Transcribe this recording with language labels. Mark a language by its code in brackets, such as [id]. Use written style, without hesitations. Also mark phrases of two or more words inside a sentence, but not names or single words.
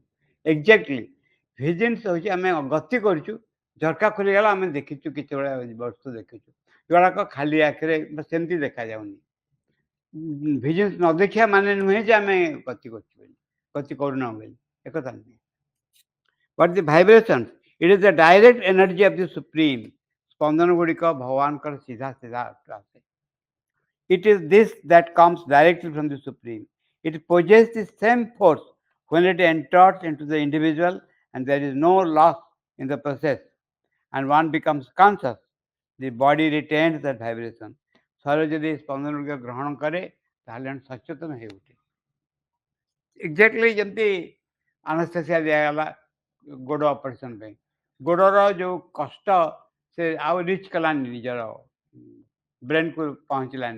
[en] exactly visions [or] ହେଉଛି ଆମେ ଗତି କରୁଛୁ, ଝରକା ଖୋଲିଗଲା, ଆମେ ଦେଖିଛୁ କିଛି ଭଳିଆ ବସ୍ତୁ ଦେଖିଛୁ, ଯୋଉଗୁଡ଼ାକ ଖାଲି ଆଖିରେ ସେମିତି ଦେଖାଯାଉନି। ଭିଜନ୍ସ ନ ଦେଖିବା ମାନେ ନୁହେଁ ଯେ ଆମେ ଗତି କରୁଛୁ ବୋଲି, ଗତି କରୁନାହୁଁ ବୋଲି, ଏକଥା ନୁହେଁ। [en] But the vibrations, it is the direct energy of the Supreme. [or] ସ୍ପନ୍ଦନ ଗୁଡ଼ିକ ଭଗବାନଙ୍କର ସିଧା ସିଧା ଆସେ। [en] It is this that comes directly from the Supreme. It possesses the same force when it enters into the individual, and there is no loss in the process, and one becomes conscious. The body retains that vibration. [or] ଶରୀର ଯଦି ସ୍ପନ୍ଦନ ଗୁଡ଼ିକ ଗ୍ରହଣ କରେ, ତାହେଲେ ଜଣେ ସଚେତନ ହେଇ ଉଠେ। ଏକ୍ଜାକ୍ଟଲି ଯେମିତି ଆନେସ୍ଥେସିଆ ଦିଆଗଲା ଗୋଡ଼ ଅପରେସନ୍ ପାଇଁ, ଗୋଡ଼ର ଯେଉଁ କଷ୍ଟ ସେ ଆଉ ରିଚ୍ କଲାନି, ନିଜର ବ୍ରେନ୍କୁ ପହଞ୍ଚିଲାନି।